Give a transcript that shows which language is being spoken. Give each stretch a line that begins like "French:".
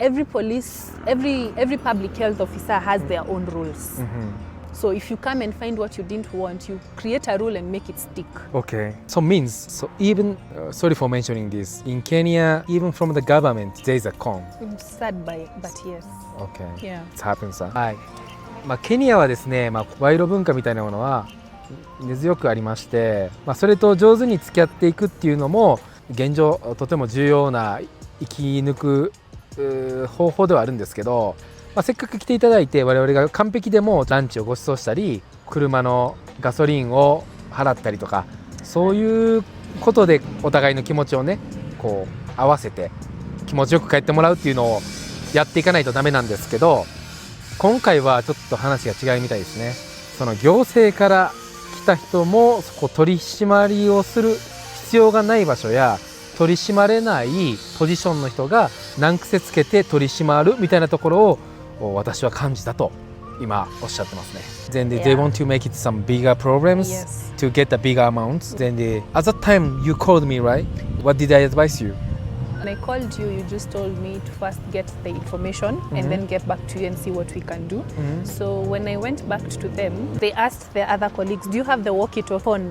English: Every police, every public health officer has their own rules. So if you come and find what you didn't want, you create a rule and make it stick. Okay. So even, sorry for mentioning this, in Kenya, even from the government, there is a con. Sad but yes. Okay. Yeah. It happens. はい。
Japanese: ケニアはですね、賄賂文化みたいなものは根強くありまして、それと上手に付き合っていくっていうのも現状とても重要な生き抜く方法ではあるんですけど、せっかく来ていただいて我々が完璧でもランチをご馳走したり車のガソリンを払ったりとかそういうことでお互いの気持ちをね合わせて気持ちよく帰ってもらうっていうのをやっていかないとダメなんですけど、今回はちょっと話が違うみたいですね。その行政から来た人も取り締まりをする必要がない場所や取り締まれないポジションの人が難癖つけて取り締まるみたいなところをを私は感じたと今おっしゃってますね。
English: Then they want to make it some bigger problems to get the bigger amounts. Then at that time you called me, right? What did I advise you? When I called you, you just told me to first get the information and then get back to you and see what we can do. So when I went back to them, they asked their other colleagues, do you have the walkie-talkie phone?